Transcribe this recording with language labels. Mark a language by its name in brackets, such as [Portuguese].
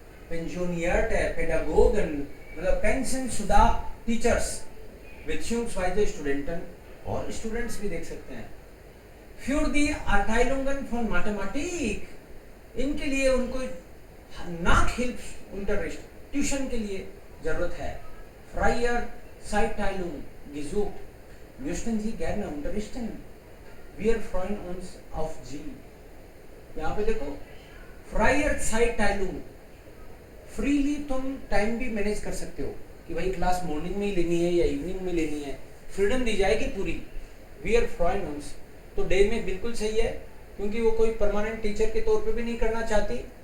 [Hindi] पेंशनियर्ट है, पेडागोगन मतलब पेंशन शुदा टीचर्स, [German] beziehungsweise Studenten [Hindi] और स्टूडेंट्स भी देख सकते हैं। [German] Für die Erteilungen von Mathematik, [Hindi] इनके लिए उनको Nachhilfsunterricht, ट्यूशन के लिए जरूरत है। [German] Freier Zeitteilung gesucht, möchten Sie gerne unterrichten? Wir freuen uns auf Sie। [Hindi] यहाँ पे देखो [German] Freier Zeitteilung, [Hindi] फ्रीली तुम टाइम भी मैनेज कर सकते हो कि भाई क्लास मॉर्निंग में ही लेनी है या इवनिंग में लेनी है, फ्रीडम दी जाएगी पूरी। We are freuen uns, तो डे में बिल्कुल सही है क्योंकि वो कोई परमानेंट टीचर के तौर पे भी नहीं करना चाहती।